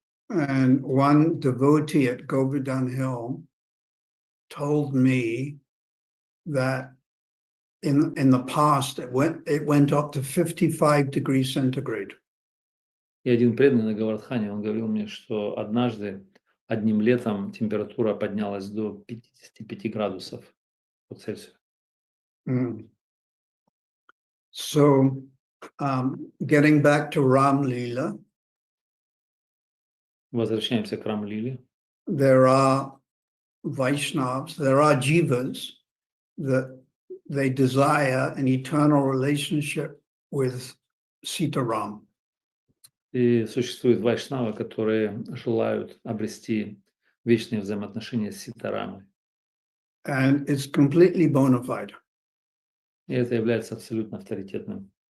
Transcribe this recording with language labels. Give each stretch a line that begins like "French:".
English: And one devotee at Govardhan Hill told me that in the past it went up to 55 degrees centigrade.
Russian: И один преданный на Гавардхане, он говорил мне, что однажды одним летом температура поднялась до 55 градусов по Цельсию. Mm.
English: So, getting back to Ram Lila,
Russian: Возвращаемся к Рам-лиле.
English: there are Vaishnavas, there are jivas that they desire an eternal relationship with Sitaram.
Russian: И существует вайшнавы, которые желают обрести вечные взаимоотношения с Ситарамой.
English: And it's completely bona fide.
Russian: И это является абсолютно авторитетным.